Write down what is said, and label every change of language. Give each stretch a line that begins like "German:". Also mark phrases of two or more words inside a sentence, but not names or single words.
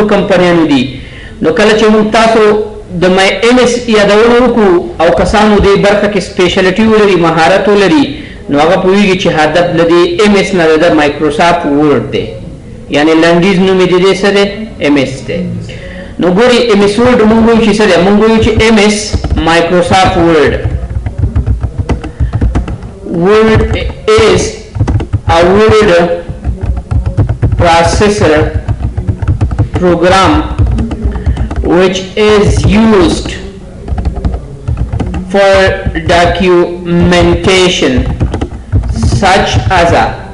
Pashto: کمپنیانو دي نو کله چې موږ تاسو د مای ایم ایس یادونه وکړو او کسانو دې برخه کې سپیشلیټي ولري مهارت ولري نو هغه پوهېږي چې هدف له دې ایم ایس نه د مایکروسافټ ورډ دی یعنی لنډیز نوم یې د دې څه دی ایم ایس دی نو ګورئ ایم ایس ورډ موږ وایو چې څه دی موږ وایو چې ایم ایس مایکروسافټ ورډ
English: Word is a word processor program which is used for documentation such as a